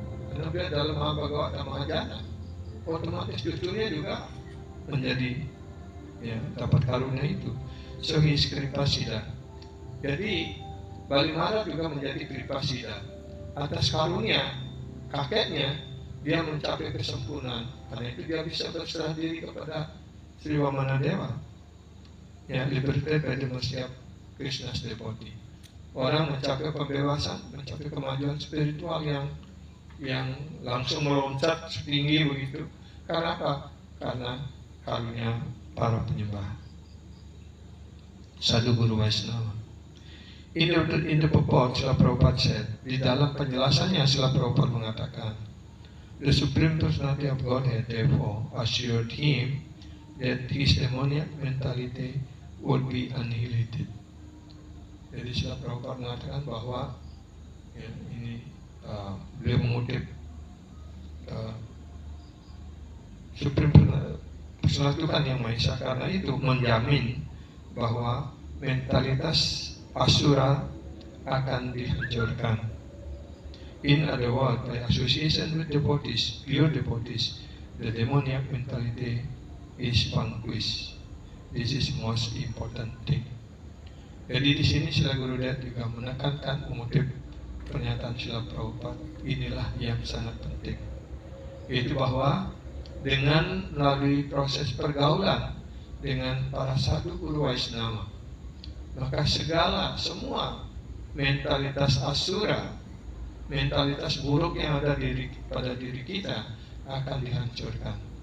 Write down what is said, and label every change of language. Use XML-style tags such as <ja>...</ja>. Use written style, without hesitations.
<id>Karena dia dalam Mahabhagavata Mahajana, otomatis cucunya juga menjadi, ya, dapat karunia itu.</id> <en>So he is Kripasida.</en> <id>Jadi Bali Maharaj juga menjadi Kripasida. Atas karunia kakeknya, dia mencapai kesempurnaan. Karena itu dia bisa berserah diri kepada Sri Vamana Dewa.</id> <en>Ya, liberated by the mercy of Krishna's devotee.</en> <id>Orang mencapai pembebasan, mencapai kemajuan spiritual yang langsung meloncat setinggi begitu. Karena apa? Karena karunia para penyembah sadhu guru Vaishnava.</id> <en>In the purport, Srila Prabhupada said,</en> <id>di dalam penjelasannya Srila Prabhupada mengatakan,</id> <en>the Supreme Personality of Godhead therefore assured him that his demoniac mentality would be annihilated.</en> <id>Jadi Srila Prabhupada mengatakan bahwa ya, ini beliau mengutip Supreme Personal Tuhan Yang Maha Esa karena itu menjamin bahwa mentalitas asura akan dihancurkan.</id> <en>In other words, by association with devotees, pure devotees, the demoniac mentality is vanquished. This is most important thing.</en> <id>Jadi di sini Srila Gurudev juga menekankan mengutip pernyataan Srila Prabhupada, inilah yang sangat penting, yaitu bahwa dengan melalui proses pergaulan dengan para sadhu guru Vaishnava, maka semua mentalitas asura, mentalitas buruk yang ada pada diri kita akan dihancurkan.</id>